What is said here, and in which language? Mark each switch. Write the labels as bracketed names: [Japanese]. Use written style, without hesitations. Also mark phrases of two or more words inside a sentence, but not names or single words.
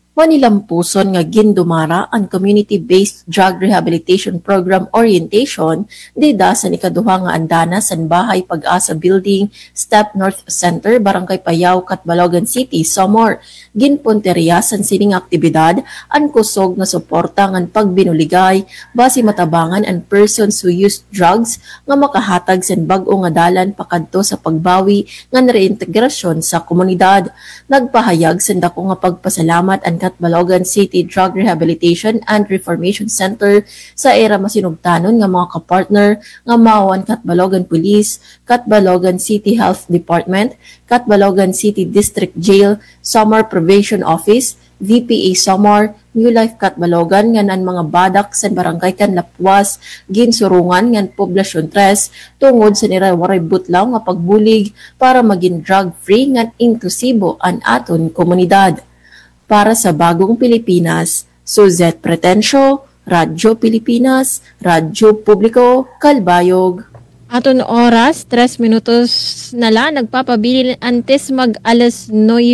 [Waray] Manilampuson nga gindumara ang [English] community-based drug rehabilitation program orientation [Waray] dida sa ikaduha nga andana sa Bahay Pag-asa Building, Step North Center, Barangay Payaw, Catbalogan City, Samar. Ginpunteriya sa sining aktibidad ang kusog nga suporta ngan pagbinuligay basi matabangan ang [English] persons who use drugs [Waray] nga makahatag sa bag-o nga dalan pakadto sa pagbawi nga reintegrasyon sa komunidad. Nagpahayag sa dako nga pagpasalamat ang Catbalogan City Drug Rehabilitation and Reformation Center sa era masinugtanon nga mga kapartner nga mawan Catbalogan Police, Catbalogan City Health Department, Catbalogan City District Jail, Samar Probation Office, VPA Samar, New Life Catbalogan ngan mga badak sa barangay Kanlapuas, ginsurungan ngan Poblasyon 3 tungod sa waray butlaw nga pagbulig para maging drug-free ngan inklusibo ang aton komunidad. [Filipino] Para sa Bagong Pilipinas, Suzette Pretencio, Radyo Pilipinas, Radyo Publiko, Kalbayog. [Waray] Aton oras, 3 minutos na lang, nagpapabili antes mag alas 9.